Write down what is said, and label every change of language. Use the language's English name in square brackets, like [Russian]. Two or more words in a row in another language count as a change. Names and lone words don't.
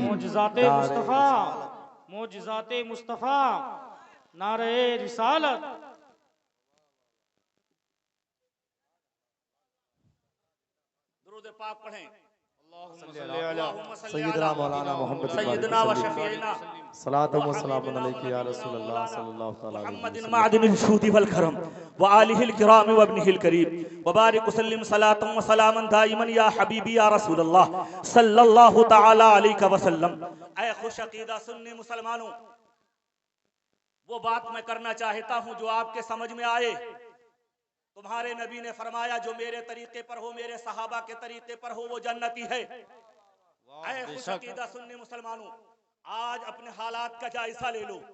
[Urdu] معجزات مصطفیٰ، معجزات مصطفیٰ، نعرۂ رسالت. درود پاک پڑھیں. [Arabic] سيدنا مولانا محمد سيدنا وشفيعنا الصلاة والسلام عليك يا رسول الله صلى الله تعالى عليه محمد معدن الجود والكرم وآله الكرام وابنه الكريم وبارك وسلم صلاة وسلاما دائما يا حبيبي يا رسول الله صلى الله تعالى عليه وسلم. [Urdu] اے خوش عقیدہ سنی مسلمانو، وہ بات میں کرنا چاہتا ہوں جو آپ کے سمجھ میں آئے. تمہارے نبی نے فرمایا جو میرے طریقے پر ہو، میرے صحابہ کے طریقے پر ہو، وہ جنتی ہے. اے خوش عقیدہ سنی مسلمانو، آج اپنے حالات کا جائزہ لے لو.